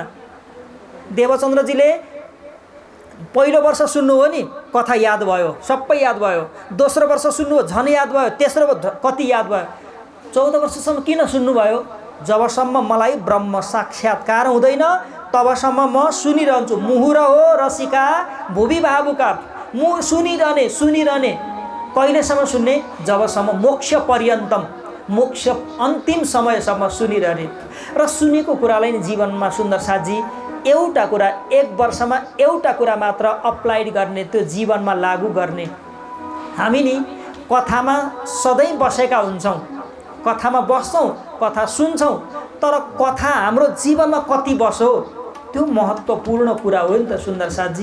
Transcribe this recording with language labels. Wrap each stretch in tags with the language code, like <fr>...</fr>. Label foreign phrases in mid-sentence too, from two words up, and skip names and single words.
<ne>देवचन्द्रजीले पहिलो वर्ष सुन्नु हो नि, कथा याद भयो, सबै याद भयो। दोस्रो वर्ष सुन्नु हो, झन् याद भयो। तेस्रो कति याद भयो। 14 वर्षसम्म किन सुन्नुभयो? जबसम्म मलाई ब्रह्म साक्षात्कार हुँदैन तबसम्म म सुनिरहन्छु।</ne> <sa>मुहुर हो रसिका भुवि भावुका, सुनिरहने।</sa> <ne>कहिलेसम्म सुन्ने? जबसम्म</ne> <sa>मोक्ष पर्यन्तम,</sa> <ne>मोक्ष अन्तिम समयसम्म सुनिरहने। र सुनेको कुरालाई नै जीवनमा सुन्दर साथजी एउटा कुरा 1 वर्षमा एउटा कुरा मात्र अप्लाइड गर्ने, त्यो जीवनमा लागू गर्ने। हामी नि कथामा सधैँ बसेका हुन्छौँ, कथामा बस्छौँ, कथा सुन्छौँ, तर कथा हाम्रो जीवनमा कति बस्यो त्यो महत्त्वपूर्ण कुरा हो नि त सुन्दर साथजी।</ne>